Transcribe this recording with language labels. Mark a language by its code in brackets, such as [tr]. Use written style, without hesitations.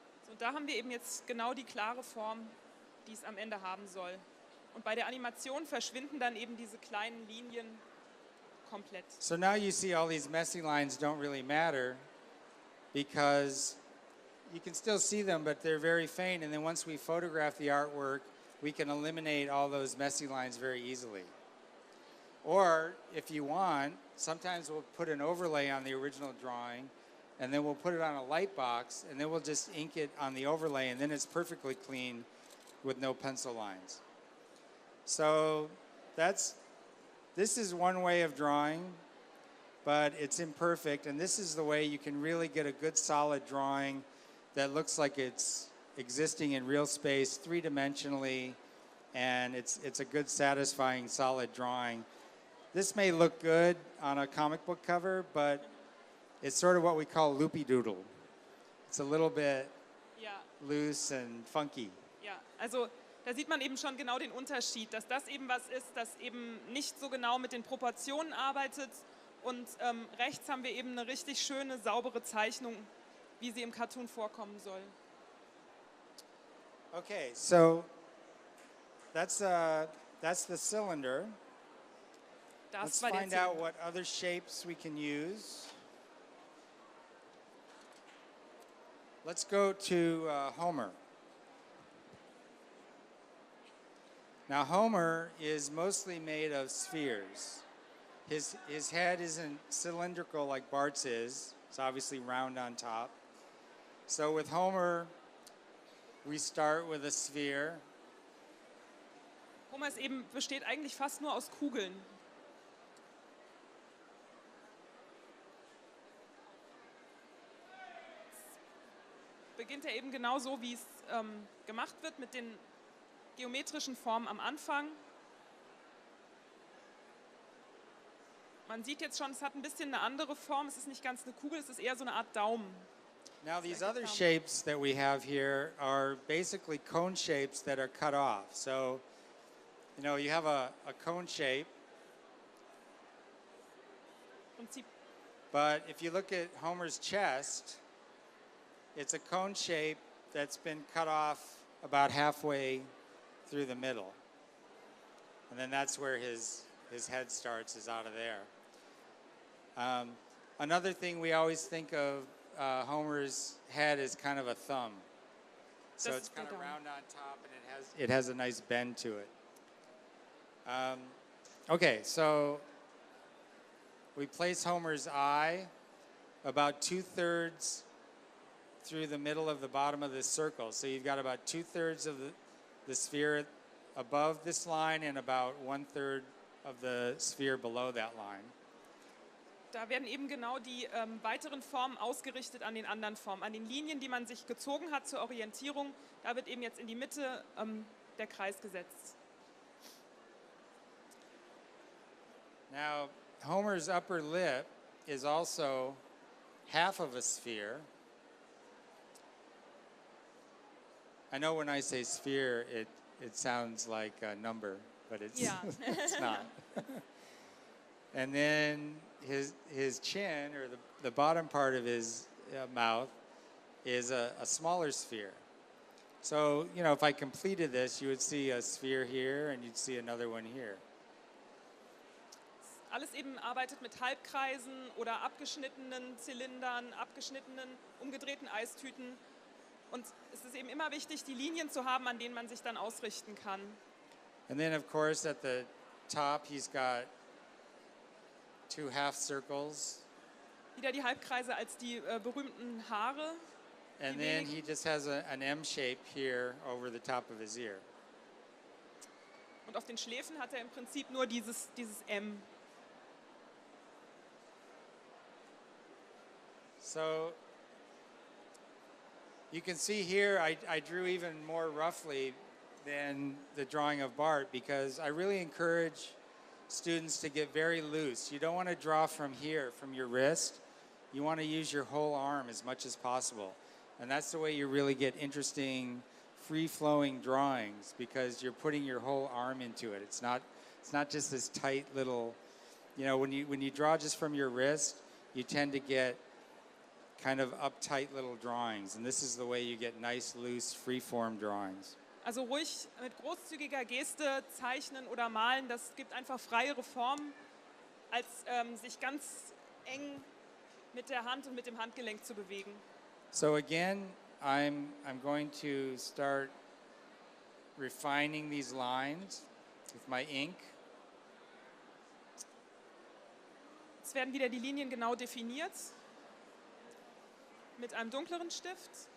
[de] Und da haben wir eben jetzt genau die klare Form, die es am Ende haben soll. Und bei der Animation verschwinden dann eben diese kleinen Linien komplett. [en] So now you see all these messy lines don't really matter because you can still see them, but they're very faint. And then once we photograph the artwork, we can eliminate all those messy lines very easily. Or if you want, sometimes we'll put an overlay on the original drawing, and then we'll put it on a light box, and then we'll just ink it on the overlay, and then it's perfectly clean with no pencil lines. So this is one way of drawing, but it's imperfect, and this is the way you can really get a good solid drawing that looks like it's existing in real space, three-dimensionally, and it's a good, satisfying, solid drawing. This may look good on a comic book cover, but it's sort of what we call loopy-doodle. It's a little bit loose and funky. [de] Ja, also da sieht man eben schon genau den Unterschied, dass das eben was ist, das eben nicht so genau mit den Proportionen arbeitet und rechts haben wir eben eine richtig schöne, saubere Zeichnung, wie sie im Cartoon vorkommen soll. [en] Okay, so that's the cylinder. Let's find out what other shapes we can use. Let's go to Homer. Now Homer is mostly made of spheres. His head isn't cylindrical like Bart's is. It's obviously round on top. So with Homer, we start with a sphere. [de] Homer besteht eigentlich fast nur aus Kugeln. Beginnt er eben genau so, wie es gemacht wird, mit den geometrischen Formen am Anfang. Man sieht jetzt schon, es hat ein bisschen eine andere Form. Es ist nicht ganz eine Kugel, es ist eher so eine Art Daumen. [en] Now these other shapes that we have here are basically cone shapes that are cut off. So, you know, you have a cone shape. But if you look at Homer's chest, it's a cone shape that's been cut off about halfway through the middle. And then that's where his head starts, is out of there. Another thing we always think of Homer's head is kind of a thumb. So it's kind of round on top and it has a nice bend to it. Okay, so we place Homer's eye about 2/3 through the middle of the bottom of this circle. So you've got about 2/3 of the sphere above this line and about 1/3 of the sphere below that line. [de] Da werden eben genau die weiteren Formen ausgerichtet an den anderen Formen, an den Linien, die man sich gezogen hat zur Orientierung. Da wird eben jetzt in die Mitte der Kreis gesetzt. [en] Now, Homer's upper lip is also half of a sphere. I know when I say sphere, it sounds like a number, but it's, [de] Ja. [en] it's not. And then his chin, or the bottom part of his mouth, is a smaller sphere. So, you know, if I completed this, you would see a sphere here and you'd see another one here. [de] Alles eben arbeitet mit Halbkreisen oder abgeschnittenen Zylindern, abgeschnittenen, umgedrehten Eistüten. Und es ist eben immer wichtig, die Linien zu haben, an denen man sich dann ausrichten kann. [en] And then, of course, at the top, he's got 2 half circles. [de] Wieder die Halbkreise als die berühmten Haare. [en] And then he just has an M shape here over the top of his ear. [de] Und auf den Schläfen hat er im Prinzip nur dieses M. [en] So you can see here I drew even more roughly than the drawing of Bart, because I really encourage students to get very loose. You don't want to draw from here, from your wrist. You want to use your whole arm as much as possible. And that's the way you really get interesting, free-flowing drawings, because you're putting your whole arm into it. It's not just this tight little, you know, when you draw just from your wrist, you tend to get kind of uptight little drawings. And this is the way you get nice, loose, free-form drawings. [de] Also ruhig mit großzügiger Geste zeichnen oder malen, das gibt einfach freiere Formen, als sich ganz eng mit der Hand und mit dem Handgelenk zu bewegen. [en] So again, I'm going to start refining these lines with my ink. [de] Jetzt werden wieder die Linien genau definiert mit einem dunkleren Stift.